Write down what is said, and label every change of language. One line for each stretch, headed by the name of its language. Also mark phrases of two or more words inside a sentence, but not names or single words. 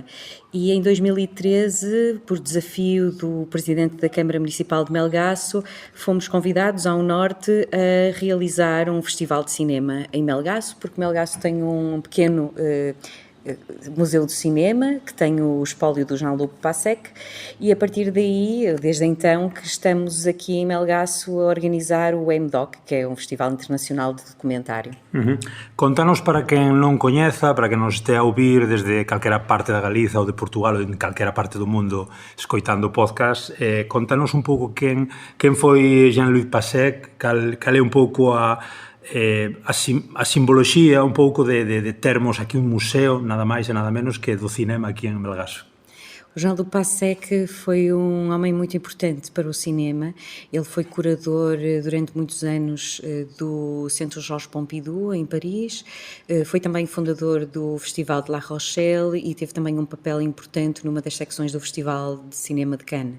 Portuguese: E em 2013, por desafio do Presidente da Câmara Municipal de Melgaço, fomos convidados ao Norte a realizar um festival de cinema em Melgaço, porque Melgaço tem um pequeno Museu do Cinema, que tem o espólio do Jean-Luc Passec, e a partir daí, desde então, que estamos aqui em Melgaço a organizar o MDoc, que é um festival internacional de documentário.
Galician: Contanos, para quen non coñeza, para quen nos estea a ouvir desde calquera parte da Galiza ou de Portugal ou en calquera parte do mundo escoitando o podcast, contanos un pouco quen foi Jean-Luc Passec, cal é un pouco a simboloxía un pouco de termos aquí un museo, nada máis e nada menos que do cinema aquí en Melgaço.
Portuguese: O Jean-Luc Passec foi um homem muito importante para o cinema. Ele foi curador durante muitos anos do Centro Georges Pompidou, em Paris. Foi também fundador do Festival de La Rochelle e teve também um papel importante numa das secções do Festival de Cinema de Cannes.